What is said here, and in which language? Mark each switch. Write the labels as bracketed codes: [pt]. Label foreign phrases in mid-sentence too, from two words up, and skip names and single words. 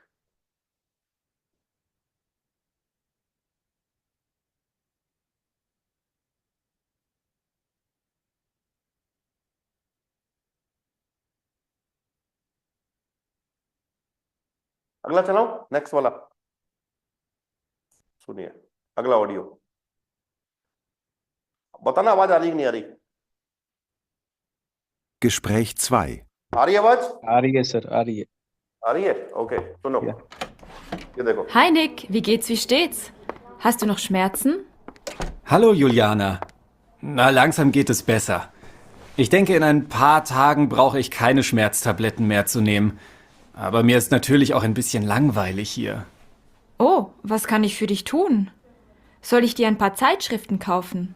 [hi] अगला चलाओ, नेक्स्ट वाला सुनिए. अगला ऑडियो बताना आवाज आ रही कि नहीं आ रही? [de] Gespräch 2. [hi] आ रही है आवाज? आ रही है सर, आ रही है. आ रही है. ओके, सुनो. ये देखो. [de] Hi Nick, wie geht's, wie steht's? Hast du noch Schmerzen? Hallo Juliana. Na, langsam geht es besser. Ich denke, in ein paar Tagen brauche ich keine Schmerztabletten mehr zu nehmen. Aber mir ist natürlich auch ein bisschen langweilig hier. Oh, was kann ich für dich tun? Soll ich dir ein paar Zeitschriften kaufen?